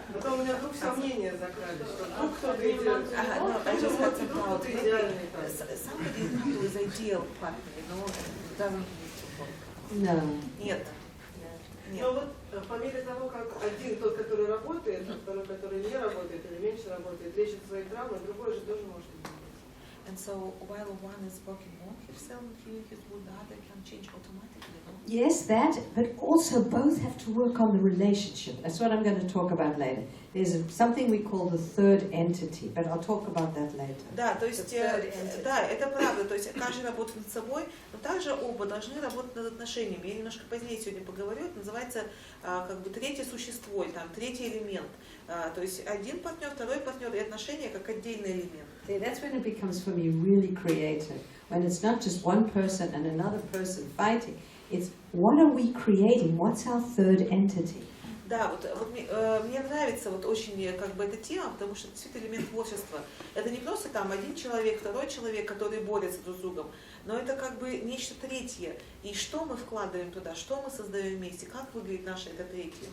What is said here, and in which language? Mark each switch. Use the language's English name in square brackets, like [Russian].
[Russian] А то у меня вдруг сомнения закрались, что вдруг кто-то идеальный. [English] No, I just had some doubt. [Russian] Кто-то идеальный. [English] Somebody who is ideal partner, you know, doesn't need to work. No. [Russian] Нет. Нет. Но вот по мере того, как один, тот, который работает, а второй, который не работает или меньше работает, лечит свои травмы, другой же тоже может быть. [English] And so while one is working on himself and healing his wound, the other can change automatically, no? Yes, that, but also both have to work on the relationship. That's what I'm going to talk about later. There's something we call the third entity, but I'll talk about that later. [Russian] Да, то есть, да, это правда, то есть каждый работает над собой, но также оба должны работать над отношениями. Я немножко позднее сегодня поговорю, это называется как бы третье существо, или там третий элемент. То есть один партнер, второй партнер и отношения как отдельный элемент. [English] See, that's when it becomes for me really creative. When it's not just one person and another person fighting, it's what are we creating? What's our third entity? [Russian] Да, вот мне нравится вот очень как бы эта тема, потому что это действительно элемент творчества. Это не просто там один человек, второй человек, которые борются друг с другом, но это как бы нечто третье. И что мы вкладываем туда, что мы создаем вместе, как выглядит наше это третье.